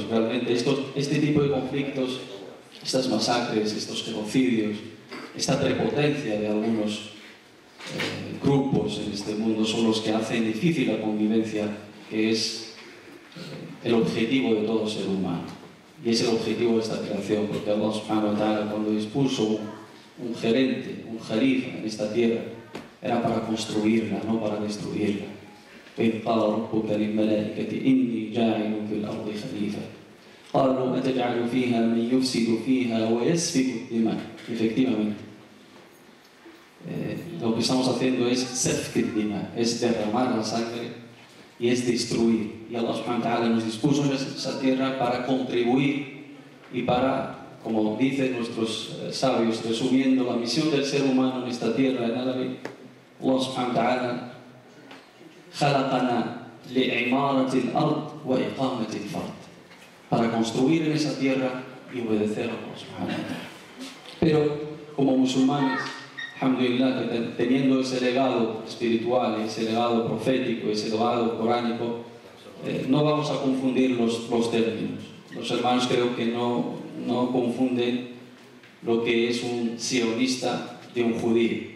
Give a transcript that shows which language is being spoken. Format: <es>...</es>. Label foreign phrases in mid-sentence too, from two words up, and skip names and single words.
<es>Realmente este tipo de conflictos, estas masacres, estos genocidios, esta prepotencia de algunos grupos en este mundo son los que hacen difícil la convivencia, que es el objetivo de todo ser humano. Y es el objetivo de esta creación, porque Allah</es> <ar>سبحانه وتعالى,</ar> <es>cuando dispuso un gerente, un jalifa en esta tierra, era para construirla, no para destruirla.</es> <ar>وإذ قال ربك للملائكة إني جاعل في الأرض خليفة قالوا أتجعل فيها من يفسد فيها ويسفك الدماء.</ar> <es>Efectivamente, lo que estamos haciendo es</es> <ar>سفك الدماء,</ar> <es>es derramar la sangre y es destruir. Y Allah</es> <ar>سبحانه وتعالى</ar> <es>nos dispuso en esa tierra para contribuir y para, como dicen nuestros sabios, resumiendo la misión del ser humano en esta tierra en árabe,</es> <ar>الله سبحانه وتعالى خلقنا لعمارة الأرض وإقامة الفرد,</ar> <es>para construir en esa tierra y obedecer a Allah</es> <ar>سبحانه وتعالى.</ar> <es>Pero como musulmanes, alhamdulillah, teniendo ese legado espiritual, ese legado profético, ese legado coránico, no vamos a confundir los términos. Los hermanos creo que no confunden lo que es un sionista de un judío.</es>